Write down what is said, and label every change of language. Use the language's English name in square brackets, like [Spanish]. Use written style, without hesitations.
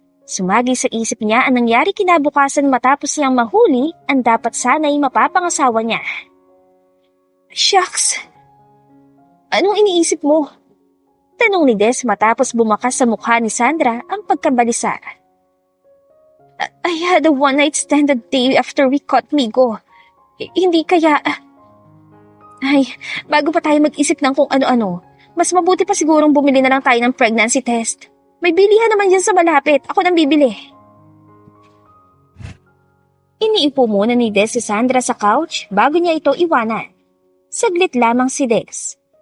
[Filipino] Sumagi sa isip niya ang nangyari kinabukasan matapos niyang mahuli ang dapat sana'y mapapangasawa niya. [English] Shucks! [Filipino] Anong iniisip mo? Tanong ni Des matapos bumakas sa mukha ni Sandra ang pagkabalisa. [English] I had a one-night stand the day after we caught Migo. [Filipino] Hindi kaya... Ay, bago pa tayo mag-isip ng kung ano-ano, mas mabuti pa sigurong bumili na lang tayo ng pregnancy test. May bilihan naman dyan sa malapit. Ako nang bibili. Iniipo muna ni Des si Sandra sa couch bago niya ito iwanan. Saglit lamang si Des.